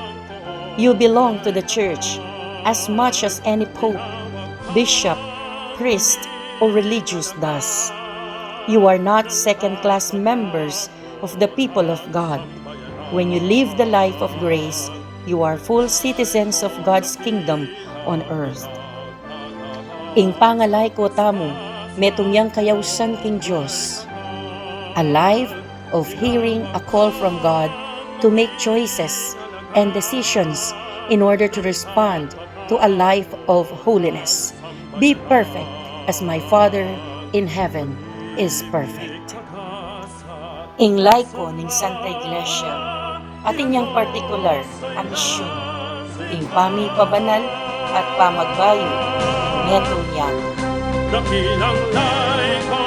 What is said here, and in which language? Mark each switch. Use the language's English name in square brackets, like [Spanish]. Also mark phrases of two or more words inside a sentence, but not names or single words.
[English] You belong to the Church as much as any pope, bishop, priest, or religious does. You are not second-class members of the people of God when you live the life of grace you are full citizens of God's kingdom on earth. [Pampanga] Ing pangalay ko tamo, metungyang kayawsan king Diyos. [English] A life of hearing a call from God to make choices and decisions in order to respond to a life of holiness. Be perfect as my Father in heaven is perfect. [Pampanga] Ing laiko ning Santa Iglesia, atin yang partikular ang misyon, ing pami pabanal at pamagbayo, netong yan. Dakilang layo